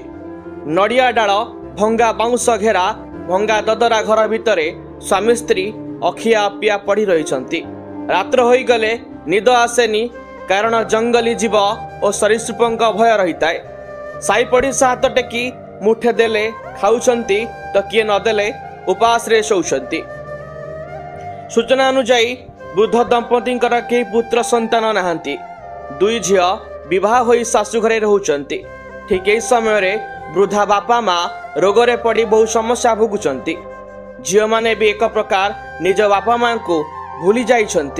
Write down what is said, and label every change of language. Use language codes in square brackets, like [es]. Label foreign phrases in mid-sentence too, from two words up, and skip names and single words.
[or] ନଡ଼ିଆ ଡାଳ ଭଙ୍ଗା ବାଉଁଶ ଘେରା ଭଙ୍ଗା ଦଦରା ଘର ଭିତରେ ସ୍ୱାମୀ ସ୍ତ୍ରୀ ଅଖିଆ ଅପିଆ ପଡ଼ି ରହିଛନ୍ତି। ରାତ୍ର ହୋଇ ଗଲେ ନିଦ ଆସେନି କାରଣ ଜଙ୍ଗଲୀ ଜୀବ ଆଉ ସରୀସୃପଙ୍କ ଭୟ ରହିଥାଏ। ସାଇ ପଡ଼ିଶା ହାତ ଟେକି ମୁଠେ ଦେଲେ ଖାଉଛନ୍ତି ତ କିଏ ନଦେଲେ ଉପାସ ରେ ଶୋଉଛନ୍ତି। ସୂଚନା ଅନୁସାରେ ବୃଦ୍ଧ ଦମ୍ପତିଙ୍କ ପୁତ୍ର ସନ୍ତାନ ନାହାନ୍ତି। ଦୁଇ ଝିଅ ବିବାହ ହୋଇ ଶାଶୁ ଘରେ ରହୁଛନ୍ତି। ଠିକ ଏହି ସମୟ ରେ ବୃଦ୍ଧ ବାପା ମାଆ ରୋଗରେ ପଡ଼ି ବହୁ ସମସ୍ୟା ଭୋଗୁଛନ୍ତି। ଝିଅ ମାନେ ବି ଏକ ପ୍ରକାର ନିଜ ବାପା ମାଆଙ୍କୁ ଭୁଲି ଯାଇଛନ୍ତି।